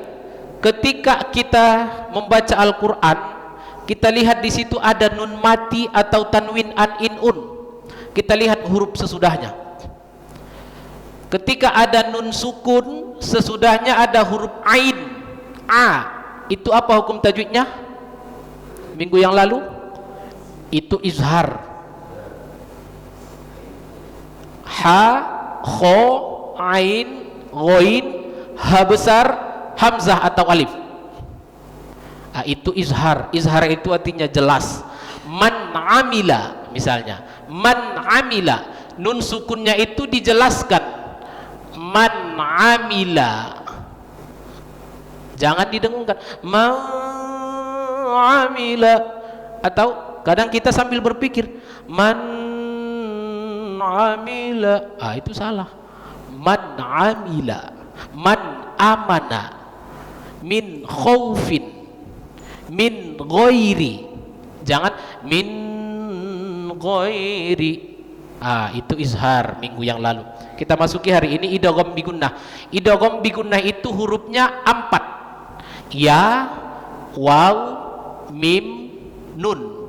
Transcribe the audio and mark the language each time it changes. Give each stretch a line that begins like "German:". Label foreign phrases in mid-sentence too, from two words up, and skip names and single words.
Indonesian: Ketika kita membaca Al-Qur'an, kita lihat di situ ada nun mati atau tanwin an in un. Kita lihat huruf sesudahnya. Ketika ada nun sukun, sesudahnya ada huruf ain, a. Itu apa hukum tajwidnya? Minggu yang lalu itu izhar. Ha, kho, ain, ghain, ha besar, hamzah atau alif. Itu izhar. Izhar itu artinya jelas.
Arabic: من عمل
Indonesian: misalnya,
Arabic: من عمل,
Indonesian: nun sukunnya itu dijelaskan.
Arabic: من عمل,
Indonesian: jangan didengungkan.
Arabic: من عمل.
Indonesian: Atau kadang kita sambil berpikir
Arabic: من عمل,
Indonesian: itu salah.
Arabic: من عمل، من آمن، من خوف، من غير,
Indonesian: jangan
Arabic: من غير.
Indonesian: Itu izhar minggu yang lalu. Kita masuki hari ini idgham bi gunnah. Idgham bi gunnah itu hurufnya 4. Ya, waw, mim, nun.